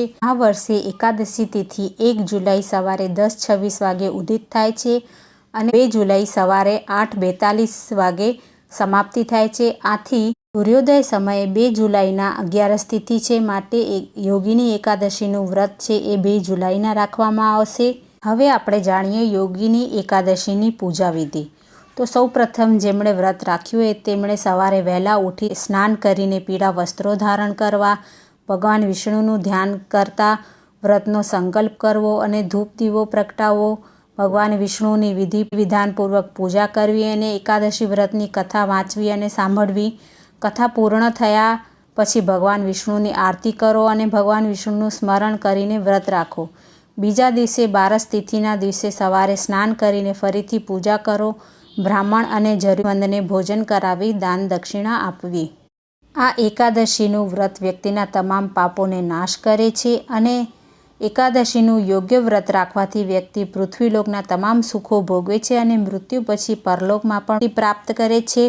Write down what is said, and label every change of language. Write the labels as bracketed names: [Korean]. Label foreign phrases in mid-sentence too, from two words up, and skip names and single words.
[Gujarati] આ વર્ષે એકાદશી તિથિ 1 જુલાઈ સવારે 10:26 વાગે ઉદિત થાય છે અને 2 જુલાઈ સવારે 8:42 વાગે સમાપ્તિ થાય છે। આથી સૂર્યોદય સમયે 2 જુલાઈના 11 તિથિ છે, માટે યોગિની એકાદશીનું વ્રત છે એ 2 જુલાઈના રાખવામાં આવશે। હવે આપણે જાણીએ યોગિની એકાદશીની પૂજા વિધિ। તો સૌ પ્રથમ જેમણે વ્રત રાખ્યું હોય તેમણે સવારે વહેલા ઉઠી સ્નાન કરીને પીળા વસ્ત્રો ધારણ કરવા, ભગવાન વિષ્ણુનું ધ્યાન કરતા વ્રતનો સંકલ્પ કરવો અને ધૂપ દીવો પ્રગટાવવો, ભગવાન વિષ્ણુની વિધિ વિધાનપૂર્વક પૂજા કરવી અને એકાદશી વ્રતની કથા વાંચવી અને સાંભળવી। કથા પૂર્ણ થયા પછી ભગવાન વિષ્ણુની આરતી કરો અને ભગવાન વિષ્ણુનું સ્મરણ કરીને વ્રત રાખો। બીજા દિવસે 12 તિથિના દિવસે સવારે સ્નાન કરીને ફરીથી પૂજા કરો, બ્રાહ્મણ અને જરૂરતમંદને ભોજન કરાવી, દાન દક્ષિણા આપવી। આ એકાદશીનું વ્રત વ્યક્તિના તમામ પાપોને નાશ કરે છે અને એકાદશીનું યોગ્ય વ્રત રાખવાથી વ્યક્તિ પૃથ્વીલોકના તમામ સુખો ભોગવે છે અને મૃત્યુ પછી પરલોકમાં પણ પ્રાપ્ત કરે છે।